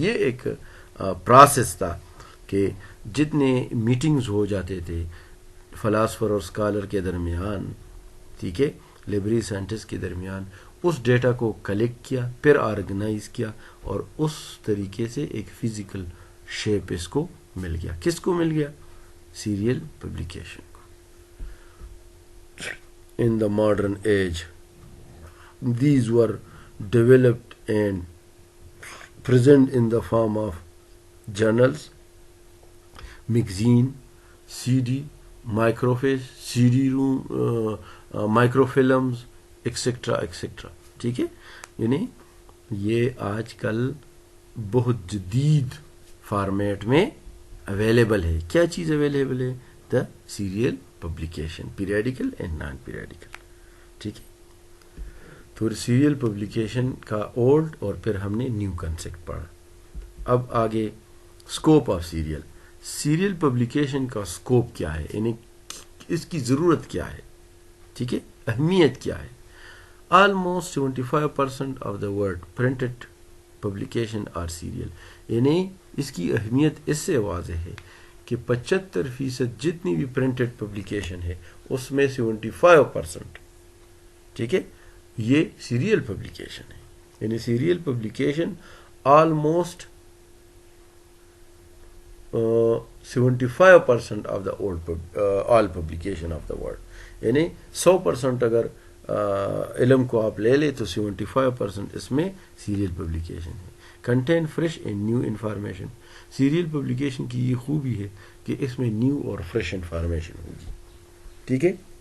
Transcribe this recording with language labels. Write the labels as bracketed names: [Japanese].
[Urdu] یہ ایک پروسیس تھا کہ جتنے میٹنگز ہو جاتے تھے فلاسفر اور اسکالر کے درمیان، ٹھیک ہے، لائبریری سائنٹسٹ کے درمیان، اس ڈیٹا کو کلیکٹ کیا، پھر آرگنائز کیا، اور اس طریقے سے ایک فزیکل شیپ اس کو مل گیا. کس کو مل گیا؟ سیریل پبلیکیشن کو. [English] In the modern age, these were developed and present in the form of journals, magazine, CD, microfiche, CD-ROM, microfilms, etc. [Urdu] etc. ٹھیک ہے. یعنی یہ آج کل بہت جدید فارمیٹ میں اویلیبل ہے. کیا چیز اویلیبل ہے؟ [English] The serial publication, periodical and non periodical. [Urdu] ٹھیک ہے. تو سیریل پبلیکیشن کا اولڈ اور پھر ہم نے نیو کنسیپٹ پڑھا. اب آگے scope of serial. Serial publication کا اسکوپ کیا ہے، یعنی اس کی ضرورت کیا ہے، ٹھیک ہے، اہمیت کیا ہے. [English] Almost 75% of the world printed publication are serial. [Urdu] یعنی اس کی اہمیت اس سے واضح ہے کہ 75% جتنی بھی پرنٹڈ پبلیکیشن ہے اس میں 75%، ٹھیک ہے، یہ سیریل پبلیکیشن ہے. [English] یعنی serial publication almost 75% of the all publication of the world. [Urdu] یعنی 100% اگر علم کو آپ لے لیں تو 75% اس میں سیریل پبلیکیشن ہے. [English] Contain fresh and new information. [Urdu] Serial publication کی یہ خوبی ہے کہ اس میں نیو اور فریش انفارمیشن ہوگی. ٹھیک ہے.